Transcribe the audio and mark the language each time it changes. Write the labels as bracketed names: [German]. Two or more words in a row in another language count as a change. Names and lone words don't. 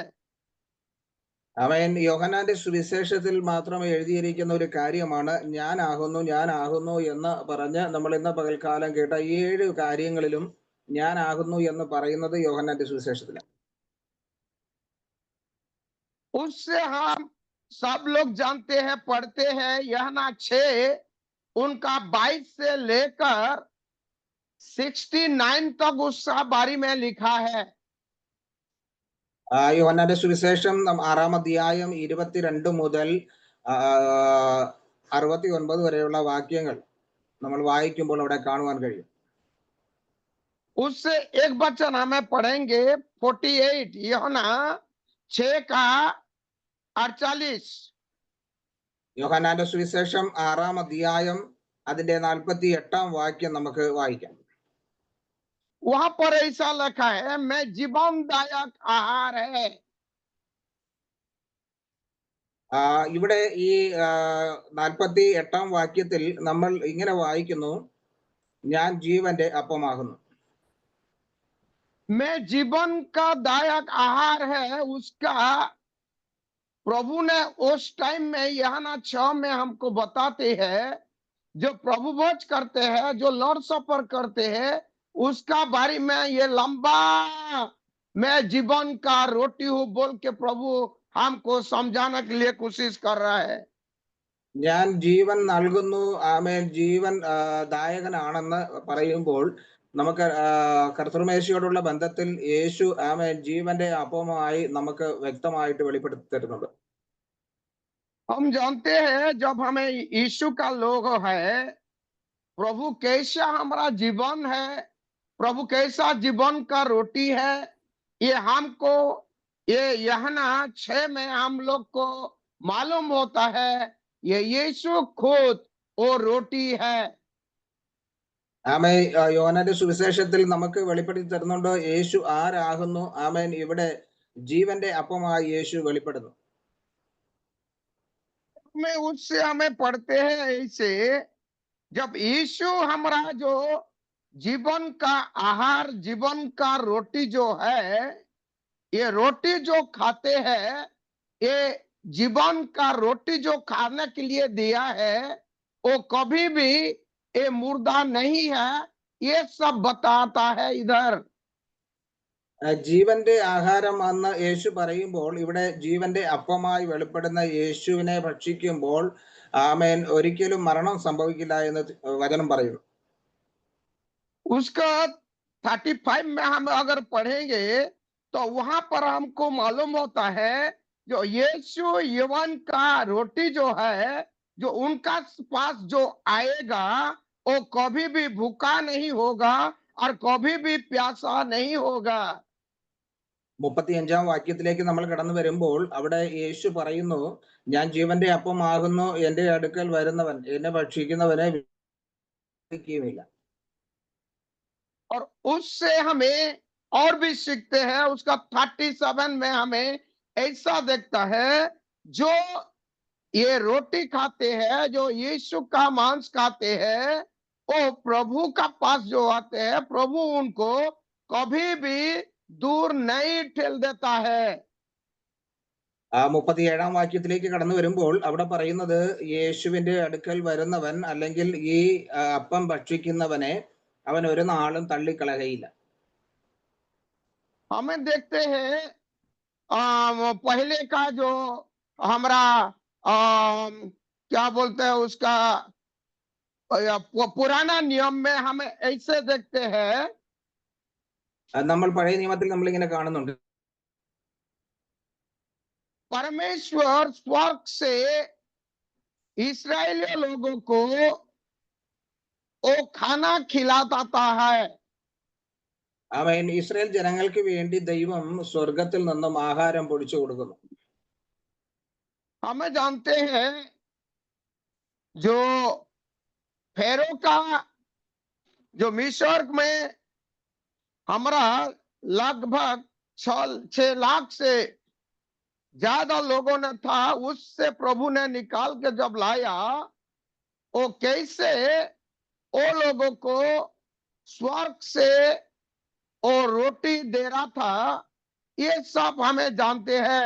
[Malayalam] അവൻ യോഹന്നാന്റെ സുവിശേഷത്തിൽ മാത്രം എഴുതിയിരിക്കുന്ന ഒരു കാര്യമാണ്, ഞാനാകുന്നു എന്ന് പറഞ്ഞ് നമ്മൾ ഇന്ന് പകൽക്കാലം കേട്ട 7 കാര്യങ്ങളിലും ഞാനാകുന്നു എന്ന് പറയുന്നത് യോഹന്നാന്റെ സുവിശേഷത്തിലാണ്. [Hindi] उससे हम सब लोग जानते हैं, पढ़ते हैं, यूहन्ना 6 उनका 22 से लेकर 69 तक उसका बारे में लिखा है। [Malayalam] യോഹന്നാന്റെ സുവിശേഷം 6-ാം അധ്യായം 22 മുതൽ 69 വരെയുള്ള വാക്യങ്ങൾ നമ്മൾ വായിക്കുമ്പോൾ അവിടെ കാണുവാൻ കഴിയും. [Hindi] उससे एक वचन हमें पढ़ेंगे 48 यूहन्ना 6:48। [Malayalam] യോഹന്നാന്റെ സുവിശേഷം 6-ാം അധ്യായം അതിന്റെ 48-ാം വാക്യം നമുക്ക് വായിക്കാം. [Hindi] वहां पर ऐसा लिखा है, मैं जीवनदायक आहार है। [Malayalam] ഇവിടെ ഈ 48-ാം വാക്യത്തിൽ നമ്മൾ ഇങ്ങനെ വായിക്കുന്നു, ഞാൻ ജീവന്റെ അപ്പമാകുന്നു. [Hindi] मैं जीवन का दायक आहार है, उसका प्रभु ने उस टाइम में यूहन्ना 6 में हमको बताते हैं, जो प्रभु भोज करते हैं, जो [English] Lord supper [Hindi] करते हैं, उसका बारे में ये लंबा मैं जीवन का रोटी हूं बोल के प्रभु हमको समझाने के लिए कोशिश कर रहा है। [Malayalam] ഞാൻ ജീവൻ നൽകുന്നു, ആമേൻ, ജീവൻ ദായകനാണെന്ന് പറയുമ്പോൾ നമുക്ക് കർത്തൃമേശയോടുള്ള ബന്ധത്തിൽ യേശു ആമേൻ ജീവന്റെ അപ്പമായി നമുക്ക് വ്യക്തമായിട്ട് വെളിപ്പെടുത്തി തരുന്നുണ്ട്. [Hindi] हम जानते हैं जब हमें यीशु का लोग है, प्रभु कैसा हमारा जीवन है, प्रभु कैसा जीवन का रोटी है, ये हमको ये यूहन्ना 6 में हम लोग को मालूम होता है। ये यीशु खुद वो रोटी है। [Malayalam] ആമേൻ, യോഹന്നാന്റെ സുവിശേഷത്തിൽ നമുക്ക് വെളിപ്പെടുത്തി തരുന്നുണ്ട് യേശു ആരാകുന്നു. ആമേൻ, ഇവിടെ ജീവന്റെ അപ്പമായി യേശു വെളിപ്പെടുന്നു. [Hindi] में उससे हमें पढ़ते हैं ऐसे, जब यीशु हमारा जो जीवन का आहार, जीवन का रोटी जो है, ये रोटी जो खाते हैं, ये जीवन का रोटी जो खाने के लिए दिया है, वो कभी भी ये मुर्दा नहीं है, ये सब बताता है इधर। [Malayalam] ജീവന്റെ ആഹാരം എന്ന് യേശു പറയുമ്പോൾ ഇവിടെ ജീവന്റെ അപ്പമായി വെളിപ്പെടുന്ന യേശുവിനെ ഭക്ഷിക്കുമ്പോൾ ആമേൻ ഒരിക്കലും മരണം സംഭവിക്കില്ല എന്ന് വചനം പറയുന്നു. [Hindi] उसका 35 में हम अगर पढ़ेंगे तो वहां पर हमको मालूम होता है, जो यीशु यवन का रोटी जो है, जो उनका पास जो आएगा, वो कभी भी भूखा नहीं होगा और कभी भी प्यासा नहीं होगा। [Malayalam] 35-ാം വാക്യത്തിലേക്ക് നമ്മൾ കടന്നു വരുമ്പോൾ അവിടെ യേശു പറയുന്നു, ഞാൻ ജീവന്റെ അപ്പമാകുന്നു, എന്റെ അടുക്കൽ വരുന്നവൻ എന്നെ ഭക്ഷിക്കുന്നവനെ വിധിക്കുകയുമില്ല. [Hindi] और उससे हमें और भी सीखते हैं, उसका 37 में हमें ऐसा देखता है, जो ये रोटी खाते हैं, जो यीशु का मांस खाते हैं, वो प्रभु का पास जो आते हैं, प्रभु उनको कभी भी दूर नहीं ठेल देता है। [Malayalam] 37-ാം വാക്യത്തിലേക്ക് കടന്നു വരുമ്പോൾ അവിടെ പറയുന്നത്, യേശുവിന്റെ അടുക്കൽ വരുന്നവൻ അല്ലെങ്കിൽ ഈ അപ്പം ഭക്ഷിക്കുന്നവനെ അവൻ ഒരു നാളും തള്ളിക്കളകയില്ല. [Hindi] हमें देखते हैं पहले का जो हमारा क्या बोलते हैं उसका पुराना नियम में हमें ऐसे देखते हैं, [Malayalam] നമ്മൾ പഴയ നിയമത്തിൽ നമ്മൾ ഇങ്ങനെ കാണുന്നുണ്ട്, [Hindi] परमेश्वर स्वर्ग से इस्राएली लोगों को वो खाना खिलाता है। [Malayalam] അവൻ ഇസ്രായേൽ ജനങ്ങൾക്ക് വേണ്ടി ദൈവം സ്വർഗത്തിൽ നിന്നും ആഹാരം പൊടിച്ചു കൊടുക്കുന്നു. [Hindi] हमें जानते हैं जो फेरो का जो मिस्र में हमारा लगभग 6 लाख से ज्यादा लोगों ने था, उससे प्रभु ने निकाल के जब लाया, वो कैसे वो लोगों को स्वर्ग से वो रोटी दे रहा था, ये सब हमें जानते हैं।